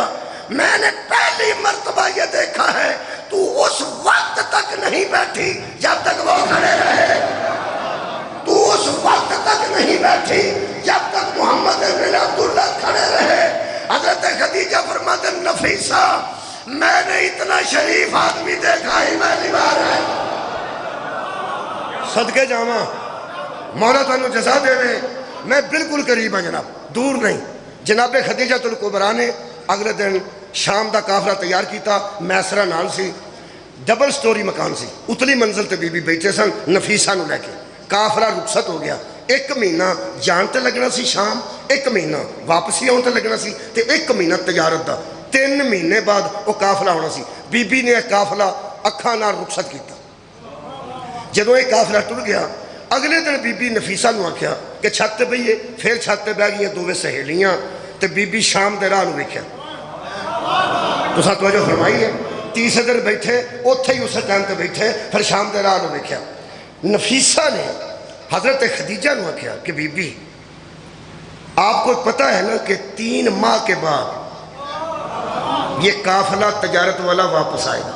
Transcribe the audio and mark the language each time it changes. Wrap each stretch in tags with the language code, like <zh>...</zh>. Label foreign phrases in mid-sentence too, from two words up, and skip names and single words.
<ur>میں نے پہلی مرتبہ یہ دیکھا ہے تو اس وقت تک نہیں بیٹھی جب تک وہ کھڑے رہے، تو اس وقت تک نہیں بیٹھی جب تک محمد بن عبداللہ کھڑے رہے۔ حضرت خدیجہ فرماتے نفیسہ میں نے اتنا شریف آدمی دیکھا ہی پہلی بار ہے۔</ur> <pa>صدقے جاواں، مولا تانوں جزا دے دے۔</pa> <ur>میں بالکل قریب ہوں جناب، دور نہیں۔</ur> <pa>جناب خدیجہ الکبریٰ نے اگلے دن شام دا قافلہ تیار کیتا، میسرہ نال سی، ڈبل سٹوری مکان سی، اتلی منزل تے بی بی بیٹھے سن نفیسہ نو لے کے۔ قافلہ رخصت ہو گیا، 1 مہینہ جان تے لگنا سی شام، 1 مہینہ واپسی آن تے لگنا سی، تے 1 مہینہ تجارت دا، 3 مہینے بعد وہ قافلہ ہونا سی۔ بی بی نے قافلہ اکھاں نال رخصت کیتا۔ جدوں یہ قافلہ ٹر گیا، اگلے دن بی بی نفیسہ نو آکھیا کہ چھت تے بئیے، پھر چھت تے بہ گئیاں دوویں سہیلیاں، تے بی بی شام دے راہ نو ویکھیا۔ تساں توجہ فرمائی ہے، تیسرے دن بیٹھے، اوتھے ہی اسے ٹائم تے بیٹھے، پھر شام دے راہ نو ویکھیا۔</pa> <ur>نفیسہ نے حضرت خدیجہ نے کہا کہ بی بی آپ کو پتہ ہے نا کہ 3 ماہ کے بعد یہ قافلہ تجارت والا واپس آئے گا.</ur>